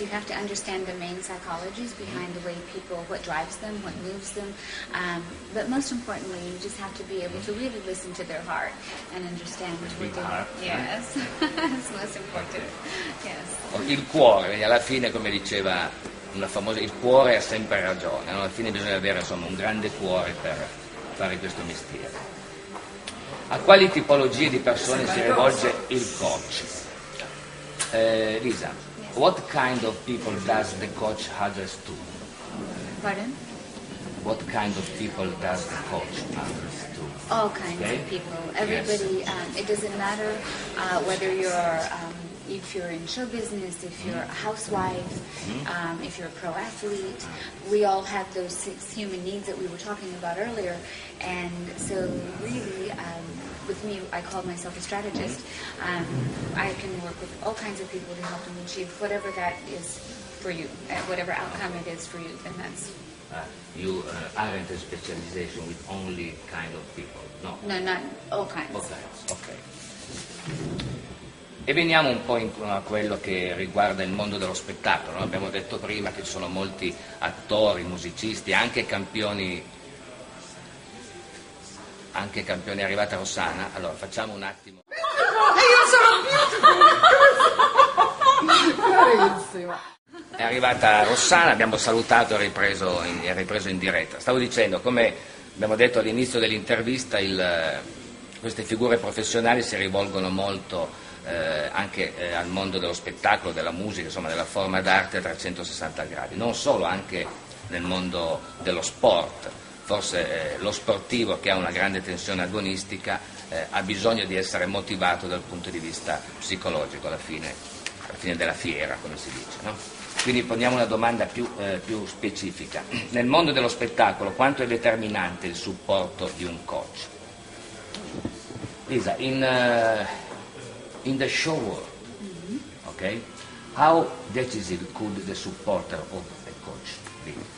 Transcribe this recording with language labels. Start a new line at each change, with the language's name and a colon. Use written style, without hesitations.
English: You have to understand the main psychologies behind the way people, what drives them, what moves them. But most importantly, you just have to be able to really listen to their heart and understand what they're doing. Yes, that's most important. Yes.
Italian: Il cuore, alla fine, come diceva una famosa, il cuore ha sempre ragione, no? Alla fine bisogna avere insomma un grande cuore per fare questo mestiere. A quali tipologie di persone si rivolge il coach?
English: Lisa, what kind of people does the coach address to? Pardon? What kind of people does the coach address to? All kinds of people. Everybody. Yes. It doesn't matter whether you're if you're in show business, if you're a housewife, if you're a pro athlete. We all have those 6 human needs that we were talking about earlier, and so really. With me, I call myself a strategist. I can work with all kinds of people to help them achieve whatever that is for you, whatever outcome it is for you, and that's. You aren't a specialization with only kind of people, no? No, not all kinds. All kinds, ok.
Italian: E veniamo un po' a quello che riguarda il mondo dello spettacolo, no? Abbiamo detto prima che ci sono molti attori, musicisti, anche campioni arrivata Rossana. Allora facciamo un attimo. È arrivata Rossana, abbiamo salutato e ripreso in diretta. Stavo dicendo, come abbiamo detto all'inizio dell'intervista, queste figure professionali si rivolgono molto anche al mondo dello spettacolo, della musica, insomma della forma d'arte a 360 gradi, non solo, anche nel mondo dello sport. Forse lo sportivo che ha una grande tensione agonistica ha bisogno di essere motivato dal punto di vista psicologico alla fine della fiera, come si dice, no? Quindi poniamo una domanda più specifica. Nel mondo dello spettacolo quanto è determinante il supporto di un coach?
English: Lisa, in the show world, okay, how decisive could the supporter of a coach be?